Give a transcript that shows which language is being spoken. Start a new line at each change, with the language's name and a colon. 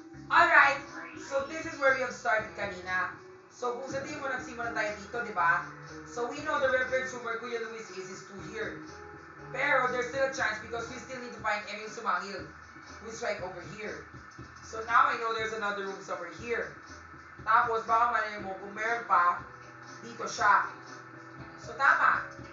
English: Alright, so this is where we have started kanina.
Filipino: So kung sa tingin mo nagsimula tayo dito, di ba?
English: So we know the reference where Kuya Luis is 2 here. Pero there's still a chance because we still need to find Emil Sumangil, who's right over here. So now I know there's another room somewhere here.
Filipino: Tapos baka malay mo kung meron pa, dito siya. So tama.